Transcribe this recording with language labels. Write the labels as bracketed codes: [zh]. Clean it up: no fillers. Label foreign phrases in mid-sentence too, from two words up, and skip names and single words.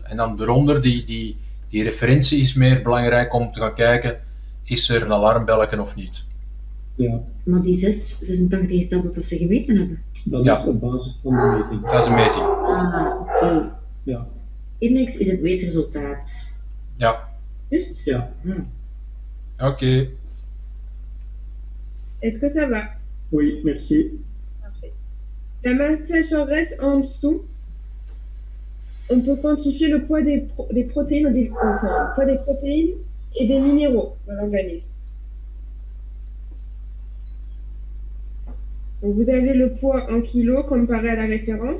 [nl] En dan eronder, die referentie is meer belangrijk om te gaan kijken, is er een alarmbelletje of niet. Ja. Maar die 686 is dat wat ze gemeten hebben? Dat is op basis van de meting. Dat is een meting. Oké. Ja. Index is het meetresultaat. Ja. Juist? Ja. Oké. [fr] Est-ce que ça va? Oui, merci. Parfait. La masse sèche en graisse en dessous, on peut quantifier le poids des protéines, le poids des protéines et des minéraux dans l'organisme. Donc vous avez le poids en kilos comparé à la référence.